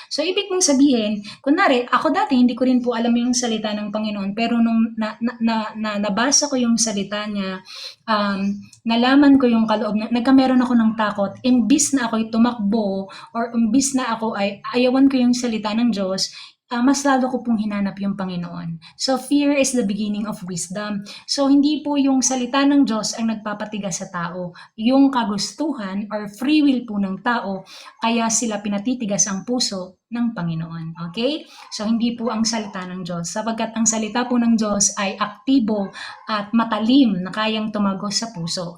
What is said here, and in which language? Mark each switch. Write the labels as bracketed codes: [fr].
[tl] So, ibig mong sabihin, kunwari, ako dati hindi ko rin po alam yung salita ng Panginoon, pero nung nabasa ko yung salita niya, nalaman ko yung kaloob na nagkameron ako ng takot. Imbis na ako'y tumakbo or imbis na ako ay ayawan ko yung salita ng Diyos, mas lalo ko pong hinanap yung Panginoon. [en] So, fear is the beginning of wisdom. [tl] So, hindi po yung salita ng Diyos ang nagpapatigas sa tao. Yung kagustuhan or free will po ng tao, kaya sila pinatitigas ang puso ng Panginoon. Okay? So, hindi po ang salita ng Diyos. Sapagkat ang salita po ng Diyos ay aktibo at matalim na kayang tumagos sa puso.